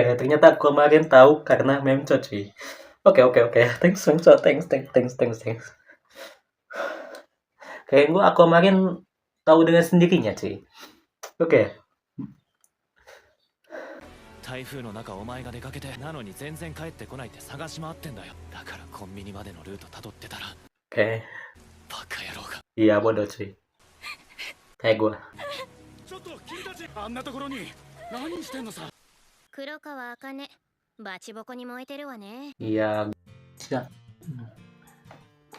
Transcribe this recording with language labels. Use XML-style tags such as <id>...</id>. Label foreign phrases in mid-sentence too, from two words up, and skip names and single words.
<id>Ternyata Aquamarine tahu karena Memco cuy.</id> <en>Oke. Thanks, Memco. Thanks.</en> <id>Kayak gue Aquamarine tahu dengan sendirinya cuy. Oke.</id> <ja>台風の中お前が出かけてなのに全然帰ってこないって探し回ってんだよ。だからコンビニまでのルート辿ってたら。</ja> <id>Oke.</id> <ja>バカ野郎が。</ja> <id>Iya bodoh cuy. Kayak gue.</id> <ja>ちょっと君たちあんなところに何してんのさ。黒川茜バチボコに燃えてるわね。</ja> <id>Iya. Tidak.</id>